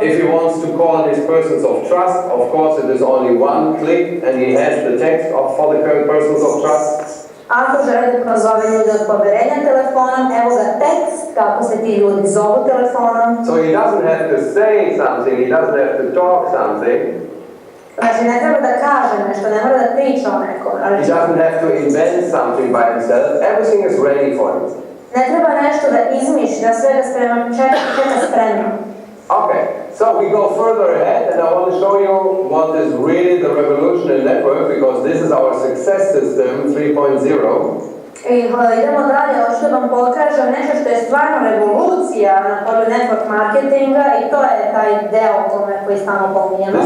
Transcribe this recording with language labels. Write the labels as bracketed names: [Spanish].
[English] If he wants to call his persons of trust, of course it is only one click, and he has the text for the persons of trust. [Serbian] Ako želi da prozove ljude od poverenja telefonom, evo ga tekst kako se ti ljudi zovu telefonom. [English] So he doesn't have to say something, he doesn't have to talk something. [Serbian] Znači ne treba da kaže nešto, ne mora da priča o nekom. [English] He doesn't have to invent something by himself, everything is ready for him. [Serbian] Ne treba nešto da izmišlja, sve da čeka spremno. [English] Okay, so we go further ahead, and I want to show you what is really the revolution in network, because this is our Succsess System 3.0. [Serbian] I idemo dalje, hoću da vam pokažem nešto što je stvarno revolucija na polju network marketinga i to je taj deo koji stalno pominjamo.